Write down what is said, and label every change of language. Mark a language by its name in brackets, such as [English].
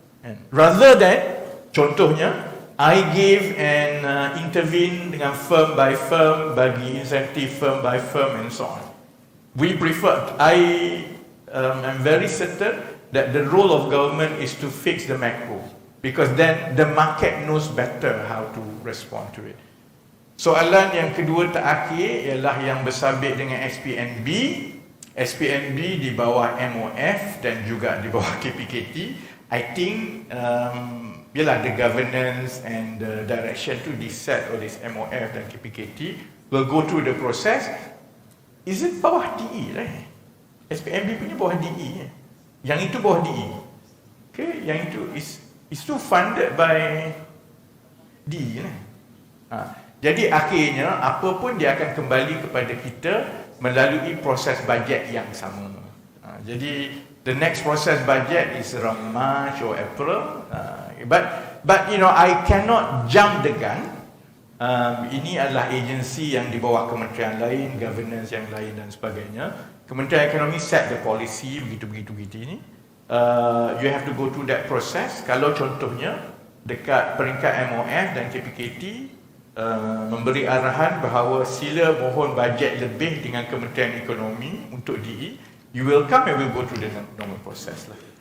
[English] And rather than, contohnya, I give and intervene dengan firm by firm, [Malay] bagi insentif [English] firm by firm and so on. We prefer, I'm very certain that the role of government is to fix the macro, because then the market knows better how to respond to it. [Malay] Soalan yang kedua terakhir ialah yang bersabit dengan SPNB. SPNB di bawah MOF dan juga di bawah KPKT. [English] I think yalah, the governance and the direction to be set [Malay] oleh MOF dan KPKT [English] will go through the process. Is it [Malay] bawah DE lah? SPNB punya bawah DE. Yang itu bawah DE. [English] Okay, [Malay] yang itu [English] is still funded by DE lah. [Malay] Jadi akhirnya apa pun dia akan kembali kepada kita melalui proses bajet yang sama. [English] Jadi the next process budget is around March or April. But you know, I cannot jump the gun. [Malay] Ini adalah agensi yang di bawah kementerian lain, governance yang lain dan sebagainya. [English] Kementerian Ekonomi set the policy [Malay] begitu ini. [English] You have to go through that process. [Malay] Kalau contohnya dekat peringkat MOF dan KPKT memberi arahan bahawa sila mohon bajet lebih dengan Kementerian Ekonomi untuk DE, [English] you will come and will go through the normal process [Malay] lah.